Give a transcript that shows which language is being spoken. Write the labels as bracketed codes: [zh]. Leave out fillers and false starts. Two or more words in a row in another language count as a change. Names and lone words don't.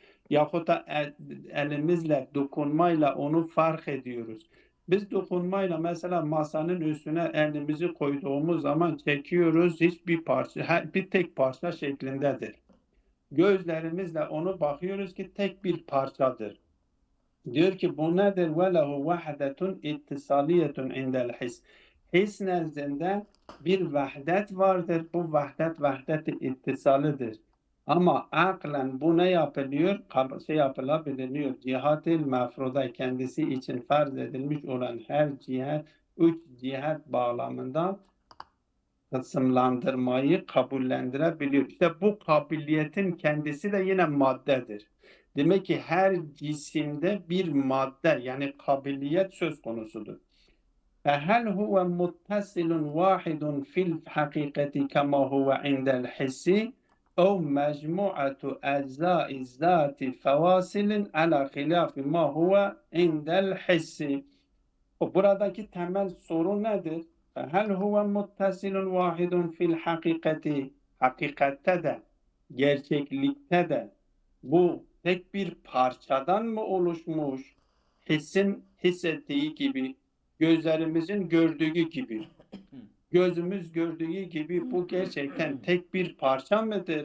[tr] Yahut da elimizle, dokunmayla onu fark ediyoruz. Biz dokunmayla mesela masanın üstüne elimizi koyduğumuz zaman çekiyoruz. Hiçbir parça, bir tek parça şeklindedir. Gözlerimizle onu bakıyoruz ki tek bir parçadır. Diyor ki bu nedir? [ar] وَلَهُ وَحْدَةٌ اِتِّصَالِيَةٌ عِنْدَ الْحِسْ. [tr] His nezdinde bir vahdet vardır. Bu vahdet vahdet-i ittisalıdır. Ama aklen bu ne yapılıyor? Yapılabiliyor. Cihat-ı mefruda kendisi için farz edilmiş olan her cihet, üç cihet bağlamında kısımlandırmayı kabullendirebiliyor. İşte bu kabiliyetin kendisi de yine maddedir. Demek ki her cisimde bir madde yani kabiliyet söz konusudur. [ar] فهل هو متصل واحد في الحقيقة كما هو عند الحس أو مجموعة أجزاء الذات فواصل على خلاف ما هو عند الحس. [tr] Buradaki temel soru nedir? [ar] هل هو متصل واحد في الحقيقة. [tr] Hakikatte de, gerçeklikte de bu tek bir parçadan mı oluşmuş? Hissin hissettiği gibi, gözlerimizin gördüğü gibi, gözümüz gördüğü gibi bu gerçekten tek bir parça mıdır?